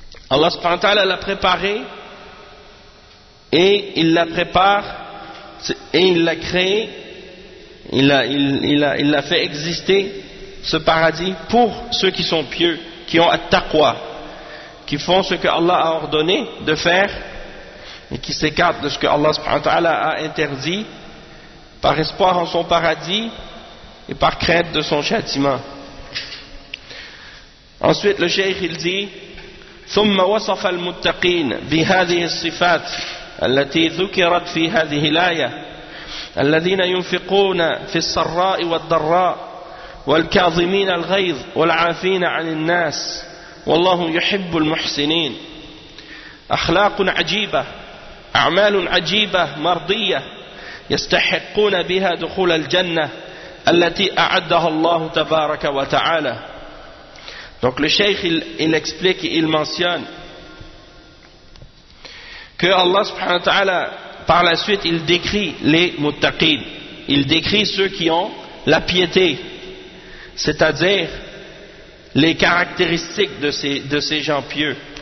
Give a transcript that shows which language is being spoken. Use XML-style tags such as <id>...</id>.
<fr>Allah subhanahu wa ta'ala l'a préparé et il la prépare et il l'a créé, il l'a fait exister ce paradis pour ceux qui sont pieux, qui ont at-taqwa, qui font ce que Allah a ordonné de faire et qui s'écartent de ce que Allah subhanahu wa ta'ala a interdit par espoir en son paradis et par crainte de son châtiment. Ensuite, le cheikh il dit,</fr> <ar>ثم وصف المتقين بهذه الصفات التي ذكرت في هذه الآية الذين ينفقون في السراء والضراء والكاظمين الغيظ والعافين عن الناس والله يحب المحسنين أخلاق عجيبة أعمال عجيبة مرضية يستحقون بها دخول الجنة التي أعدها الله تبارك وتعالى.</ar> <fr>Donc le cheikh il explique, il mentionne que Allah subhanahu wa ta'ala, par la suite, il décrit les muttaqid. Il décrit ceux qui ont la piété, c'est-à-dire les caractéristiques de ces gens pieux.</fr>